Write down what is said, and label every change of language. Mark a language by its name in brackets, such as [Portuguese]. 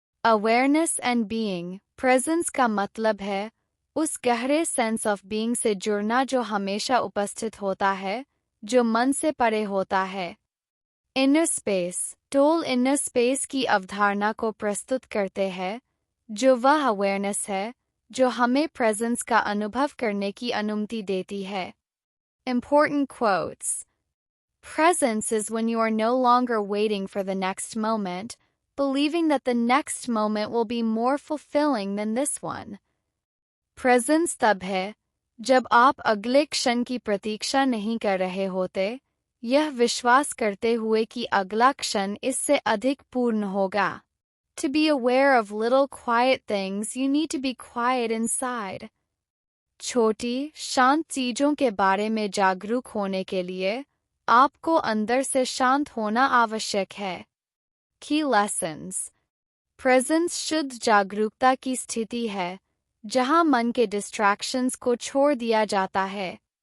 [Hindi] Awareness and being. Presence का मतलब है उस गहरे सेंस ऑफ बीइंग से जुड़ना जो हमेशा उपस्थित होता है, जो मन से परे होता है। Inner space. Toll inner space की अवधारणा को प्रस्तुत करते हैं, जो वह अवेयरनेस है जो हमें प्रेजेंस का अनुभव करने की अनुमति देती है। [English] Important quotes. Presence is when you are no longer waiting for the next moment, believing that the next moment will be more fulfilling than this one. [Hindi] Presence तब है जब आप अगले क्षण की प्रतीक्षा नहीं कर रहे होते, यह विश्वास करते हुए कि अगला क्षण इससे अधिक पूर्ण होगा। [English] To be aware of little quiet things, you need to be quiet inside. [Hindi] छोटी, शांत चीजों के बारे में जागरूक होने के लिए आपको अंदर से शांत होना आवश्यक है। [English] Key lessons. [Hindi] Presence शुद्ध जागरूकता की स्थिति है, जहां मन के डिस्ट्रैक्शंस को छोड़ दिया जाता है।